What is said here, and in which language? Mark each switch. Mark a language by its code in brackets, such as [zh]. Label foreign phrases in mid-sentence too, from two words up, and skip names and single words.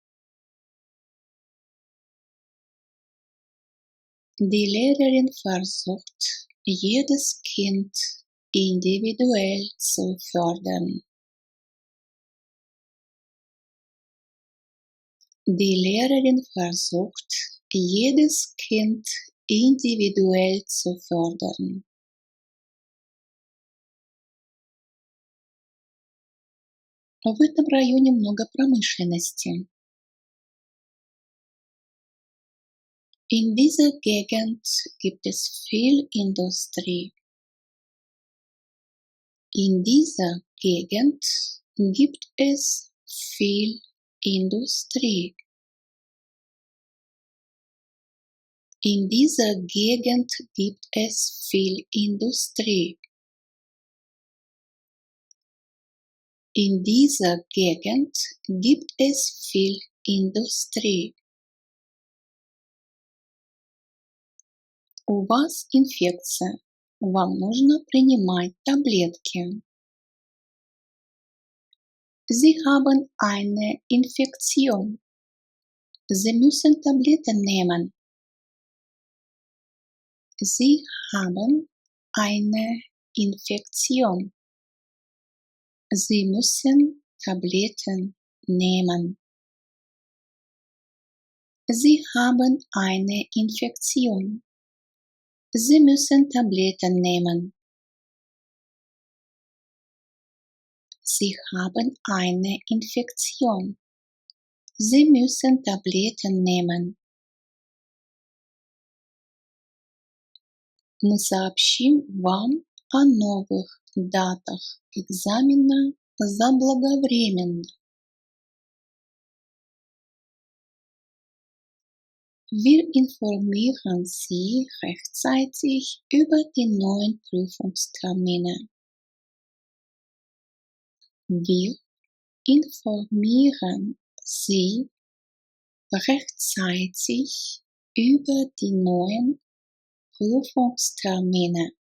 [de] Die Lehrerin versucht, jedes Kind individuell zu fördern. Die Lehrerin versucht, jedes Kind individuell zu fördern. [ru] В этом районе много промышленности. [de] In dieser Gegend gibt es viel Industrie. In dieser Gegend gibt es viel Industrie. In dieser Gegend gibt es viel Industrie. In dieser Gegend gibt es viel Industrie. [ru] У вас инфекция. Вам нужно принимать таблетки. [de] Sie haben eine Infektion. Sie müssen Tabletten nehmen. Sie haben eine Infektion. Sie müssen Tabletten nehmen. Sie haben eine Infektion. Sie müssen Tabletten nehmen. Sie haben eine Infektion. Sie müssen Tabletten nehmen. [ru] Мы сообщим вам о новых датах экзамена заблаговременно. [de] Wir informieren Sie rechtzeitig über die neuen Prüfungstermine. Wir informieren Sie rechtzeitig über die neuen Prüfungstermine.